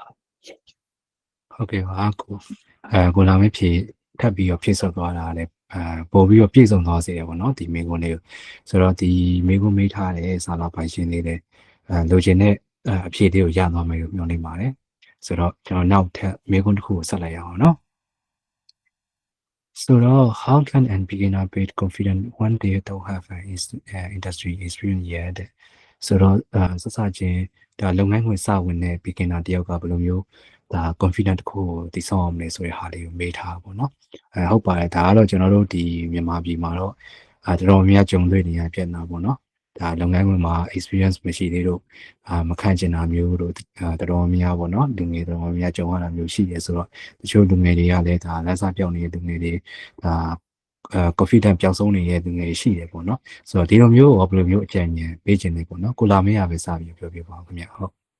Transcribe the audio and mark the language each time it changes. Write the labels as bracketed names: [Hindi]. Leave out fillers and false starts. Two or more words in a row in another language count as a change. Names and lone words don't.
[Burmese] ဟုတ်ကဲ့ပါကိုလာမဖြေထပ်ပြီးတော့ဖြည့်ဆော့သွားတာလည်းပို့ပြီးတော့ပြည့်စုံသွားစေတယ်ပေါ့နော်ဒီမိကုန်းလေးကိုဆိုတော့ဒီမိကုန်းမေးထားတဲ့စာလာပိုင်ရှင်လေးလည်းလိုချင်တဲ့အဖြေလေးကိုရသွားမယ်လို့ပြောနေပါတယ်ဆိုတော့ကျွန်တော်နောက်ထပ်မိကုန်းတစ်ခုကိုဆက်လိုက်ရအောင်နော် [English] ဆိုတော့ how can an beginner be confident when they don't have an industry experience yet [Burmese] ဆိုတော့စစချင်းဒါလုပ်ငန်းခွင်စဝင်တဲ့ beginner တယောက်ကဘယ်လိုမျိုးဒါ confident တစ်ခု ကိုတည်ဆောက်အောင်လဲဆိုတဲ့ဟာလေးကိုမေးထားပါတော့ဟုတ်ပါတယ်ဒါကတော့ကျွန်တော်တို့ဒီမြန်မာပြည်မှာတော့တော်တော်များကြုံတွေ့နေရပြဿနာပေါ့နော်ဒါလုပ်ငန်းခွင်မှာ experience မရှိသေးလို့မခံကျင်တာမျိုးတို့တော်တော်များပေါ့နော်လူငယ်တော်တော်များကြုံရတာမျိုးရှိတယ်ဆိုတော့တချို့လူငယ်တွေကလည်းဒါလက်စားပြောင်းနေတဲ့လူငယ်တွေဒါconfident ပျောက်ဆုံးနေတဲ့လူငယ်ရှိတယ်ပေါ့နော်ဆိုတော့ဒီလိုမျိုးဘယ်လိုမျိုးအကြံဉာဏ်ပေးခြင်းလဲပေါ့နော်ကိုလာမေးရပဲစပြီးပြောပြပါဦးခင်ဗျဟုတ်